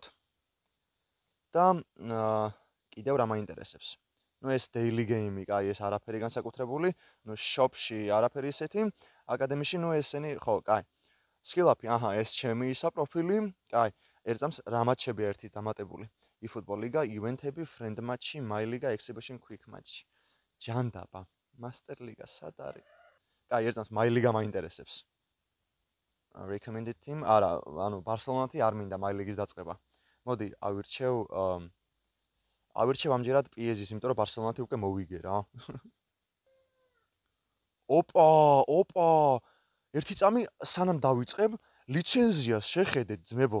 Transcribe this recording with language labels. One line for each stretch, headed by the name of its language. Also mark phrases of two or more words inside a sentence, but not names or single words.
Georgian: და კიდევ რა მაინტერესებს? ნუ ეს daily game-ი, კაი, ეს არაფერი განსაკუთრებული, ნუ shop-ში არაფერი ისეთი, აკადემიაში ნუ ესენი, ხო, კაი. Skill-up, ეს ჩემი ისა პროფილი, კაი, ერთზამს რა მატჩები ერთი დამატებული.
English: eFootball Liga,
Georgian: event-ები,
English: friend match-ი, my Liga, exhibition quick match-ი.
Georgian: ჯანდაბა,
English: Master Liga,
Georgian: სად არის? კაი, ერთზამს
English: my Liga
Georgian: მაინტერესებს.
English: Recommended team,
Georgian: არა, ანუ Barcelona-თი არ მინდა
English: my Liga-ის
Georgian: დაწყება. მოდი, ავირჩევ ამჯერად PSG-ს, იმიტომ რომ ბარსელონათი უკვე მოვიგე რა. ოპა! ერთი წამი სანამ დავიწყებ, ლიცენზიას შეხედეთ ძმებო.